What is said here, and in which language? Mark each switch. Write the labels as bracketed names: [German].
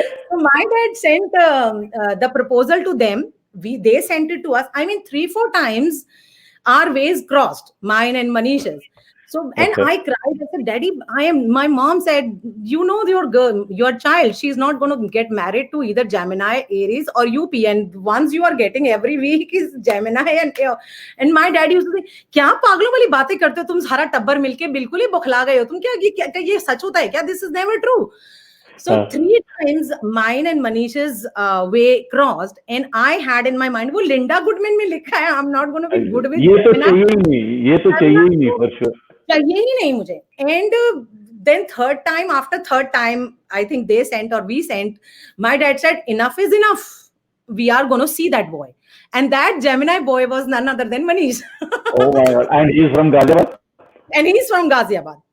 [English] So my dad sent the proposal to them. They sent it to us. I mean, 3-4 times our ways crossed, mine and Manish's. So, and Okay. I cried. I said, Daddy, my mom said, your girl, your child, she's not going to get married to either Gemini, Aries or UP. And once you are getting every week is Gemini and my dad used to say, [Hindi] क्या पागलों वाली बातें करते हो तुम सारा टब्बर मिलके बिल्कुल ही बुखला गए हो तुम क्या ये सच होता है क्या? [English] This is never true. So 3 times mine and Manish's way crossed, and I had in my mind, [Hindi] वो Linda Goodman में लिखा है, [English] I'm not going to be good with [Hindi] ये तो [English] Gemini. [Hindi] चाहिए ही नहीं, ये तो चाहिए ही नहीं [English] for sure. [Hindi] चाहिए ही नहीं मुझे. [English] And then after third time, I think they sent or we sent, my dad said, enough is enough. We are going to see that boy. And that Gemini boy was none other than Manish. Oh my God. And he's from Ghaziabad? And he's from Ghaziabad.